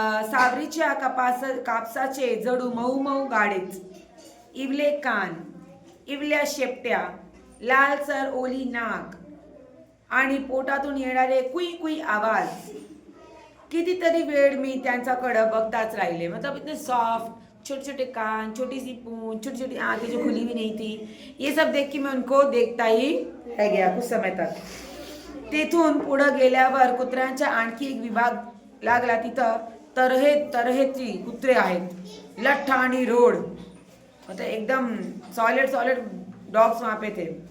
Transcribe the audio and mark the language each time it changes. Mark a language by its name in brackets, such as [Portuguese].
[Marathi] सावरीच्या कापसाचे जडू मऊ मऊ गाडेच, इवले कान, इवल्या शेपट्या, लालसर ओली नाक आणि पोटातून येणारे कुई कुई आवाज। कितीतरी वेळ मी त्यांच्याकडं बघताच राहिले। [Hindi] मतलब इतने सॉफ्ट, छोटे छोटे कान, छोटी सी पूंछ, छोटी छोटी आंखें जो खुली भी नहीं थी, ये सब देख के मैं उनको देखता ही रह गया कुछ समय तक। [Marathi] तिथून पुढं गेल्यावर कुत्र्यांचा आणखी एक विभाग लागला, तिथं तऱ्हेची कुत्रे आहेत, लठ्ठ आणि रोड, [Hindi] मतलब एकदम सॉलिड डॉग्स वहाँ पे थे।